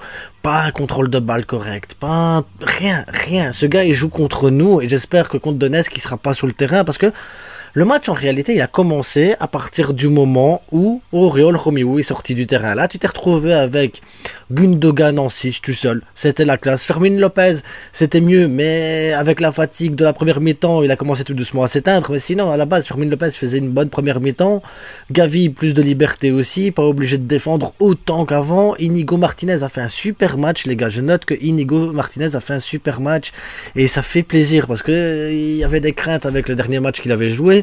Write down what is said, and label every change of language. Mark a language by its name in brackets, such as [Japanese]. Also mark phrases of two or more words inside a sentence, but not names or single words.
[French] Pas un contrôle de balle correct, pas rien. Ce gars, il joue contre nous, et j'espère que contre Donetsk, il sera pas sur le terrain, parce que le match, en réalité, il a commencé à partir du moment où Oriol Romeu est sorti du terrain. Là, tu t'es retrouvé avec Gundogan en 6 tout seul. C'était la classe. Fermín López, c'était mieux, mais avec la fatigue de la première mi-temps, il a commencé tout doucement à s'éteindre. Mais sinon, à la base, Fermín López faisait une bonne première mi-temps. Gavi, plus de liberté aussi, pas obligé de défendre autant qu'avant. Inigo Martinez a fait un super match, les gars. Je note que Inigo Martinez a fait un super match et ça fait plaisir parce que il y avait des craintes avec le dernier match qu'il avait joué.